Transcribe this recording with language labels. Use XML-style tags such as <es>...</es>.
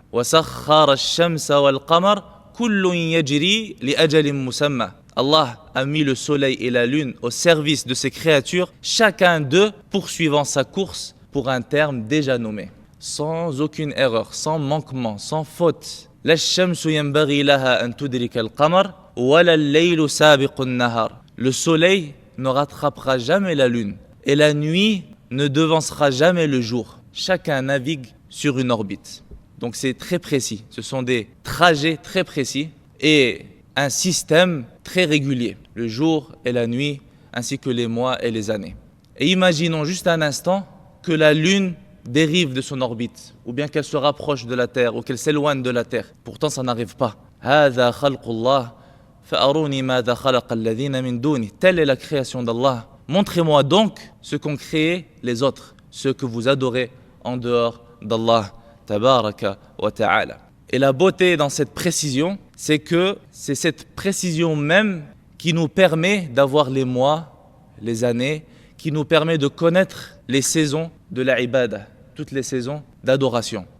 <ar>وَسَخَّرَ الشَّمْسَ وَالْقَمَرَ كُلٌّ يَجْرِي لِأَجَلٍ مُّسَمًّى.</ar> <fr>Allah a mis le soleil et la lune au service de ses créatures, chacun d'eux poursuivant sa course pour un terme déjà nommé, sans aucune erreur, sans manquement, sans faute.</fr> <ar>لا الشمس ينبغي لها أن تدرك القمر ولا الليل سابق النهار.</ar> <fr>Le soleil ne rattrapera jamais la lune et la nuit ne devancera jamais le jour. Chacun navigue sur une orbite. Donc c'est très précis. Ce sont des trajets très précis et un système très régulier. Le jour et la nuit ainsi que les mois et les années. Et imaginons juste un instant que la lune dérive de son orbite, ou bien qu'elle se rapproche de la terre, ou qu'elle s'éloigne de la terre. Pourtant, ça n'arrive pas.</fr> <ar>هذا خلق الله فأروني ماذا خلق الذين من دونه.</ar> <fr>Telle est la création d'Allah. Montrez-moi donc ce qu'ont créé les autres, ceux que vous adorez en dehors d'Allah tabaraka wa ta'ala. Et la beauté dans cette précision, c'est que c'est cette précision même qui nous permet d'avoir les mois, les années, qui nous permet de connaître les saisons de la ibada, toutes les saisons d'adoration.</fr>